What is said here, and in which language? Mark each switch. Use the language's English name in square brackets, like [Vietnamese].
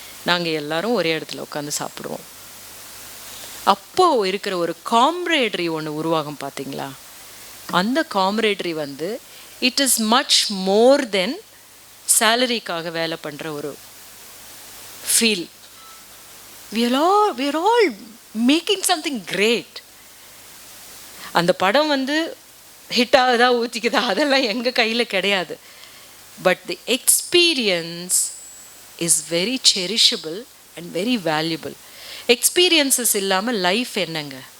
[Tamil] நாங்கள் எல்லாரும் ஒரே இடத்துல உட்காந்து சாப்பிடுவோம். அப்போது இருக்கிற ஒரு காம்ரேட்ரி ஒன்று உருவாகும் பார்த்தீங்களா? அந்த காம்ரேட்ரி வந்து [English] it is much more than [Tamil] சேலரிக்காக வேலை பண்ணுற ஒரு feel. [English] we are all making something great. [Tamil] அந்த படம் வந்து ஹிட் ஆகுதா ஊற்றிக்குதா அதெல்லாம் எங்கள் கையில் கிடையாது. [English] But the experience is very cherishable and very valuable. [Tamil] Experiences இல்லாமல் லைஃப் என்னங்க?